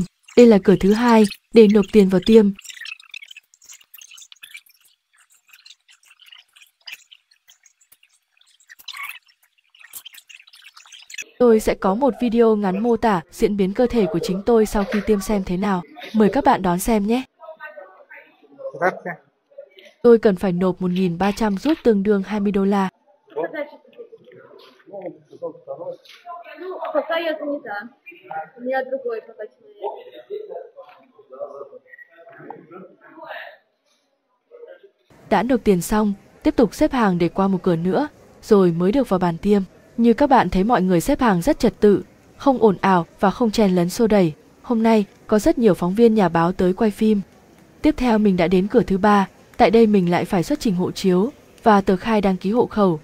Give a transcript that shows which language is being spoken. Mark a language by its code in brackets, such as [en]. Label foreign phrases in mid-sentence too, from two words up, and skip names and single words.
[vi] Đây là cửa thứ 2 để nộp tiền vào tiêm. Tôi sẽ có một video ngắn mô tả diễn biến cơ thể của chính tôi sau khi tiêm xem thế nào. Mời các bạn đón xem nhé. Tôi cần phải nộp 1.300 rút tương đương 20 đô la. [ru] Пока я занята. У меня другой пока человек. [vi] Đã nộp tiền xong, tiếp tục xếp hàng để qua một cửa nữa, rồi mới được vào bàn tiêm. Như các bạn thấy mọi người xếp hàng rất trật tự, không ồn ào và không chen lấn xô đẩy. Hôm nay, có rất nhiều phóng viên nhà báo tới quay phim. Tiếp theo mình đã đến cửa thứ 3, tại đây mình lại phải xuất trình hộ chiếu và tờ khai đăng ký hộ khẩu.